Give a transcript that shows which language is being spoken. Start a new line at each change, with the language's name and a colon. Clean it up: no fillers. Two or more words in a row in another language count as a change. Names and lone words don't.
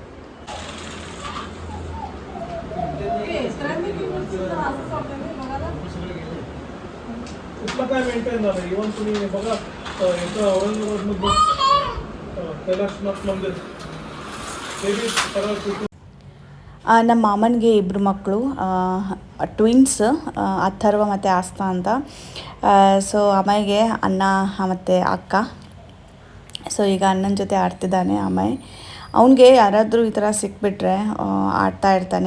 Marathi: कुठलं काय मेंटेन झालं. इव्हन तुम्ही बघा इथं औरंगाबादमध्ये कैलासनाथ मंदिर ते बी सरळ.
Kannada: ನಮ್ಮ ಮಾಮನಿಗೆ ಇಬ್ಬರು ಮಕ್ಕಳು, ಟ್ವಿನ್ಸ್, ಅಥರ್ವ ಮತ್ತು ಆಸ್ತಾ ಅಂತ. ಸೊ ಅಮ್ಮಗೆ ಅಣ್ಣ ಮತ್ತು ಅಕ್ಕ. ಸೊ ಈಗ ಅಣ್ಣನ ಜೊತೆ ಆಡ್ತಿದ್ದಾನೆ ಅಮ್ಮಯ್. ಅವನಿಗೆ ಯಾರಾದರೂ ಈ ಥರ ಸಿಕ್ಬಿಟ್ರೆ ಆಡ್ತಾ ಇರ್ತಾನೆ.